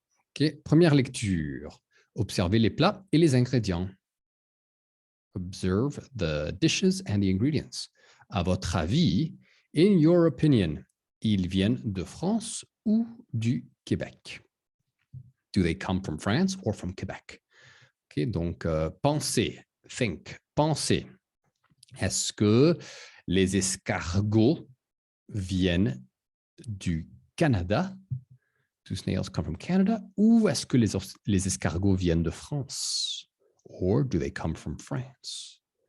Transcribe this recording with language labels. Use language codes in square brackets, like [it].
[fr] Okay. Première lecture. Observez les plats et les ingrédients. [en] Observe the dishes and the ingredients. [fr] À votre avis, [en] in your opinion, [fr] ils viennent de France ou du Québec? [en] Do they come from France or from Quebec? [fr] Okay, donc, pensez, [en] think, [fr] pensez. Est-ce que les escargots viennent du Canada? [en] Do snails come from Canada? [fr] Ou est-ce que les escargots viennent de France? [en] Or do they come from France?